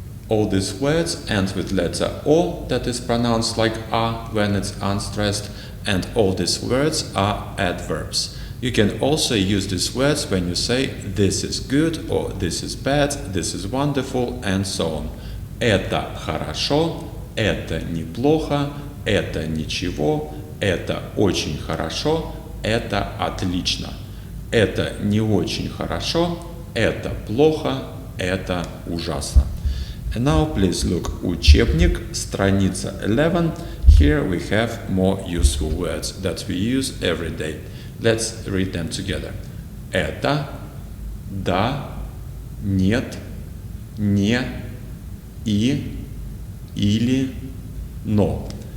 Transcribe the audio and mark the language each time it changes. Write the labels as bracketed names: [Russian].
[English] All these words end with letter O that is pronounced like A when it's unstressed, and all these words are adverbs. You can also use these words when you say this is good or this is bad, this is wonderful, and so on. [Russian] Это хорошо, это неплохо, это ничего, это очень хорошо, это отлично. Это не очень хорошо, это плохо, это ужасно. [English] And now please look учебник, страница 11. Here we have more useful words that we use every day. Let's read them together. [Russian] Это, да, нет, не, и, или, но.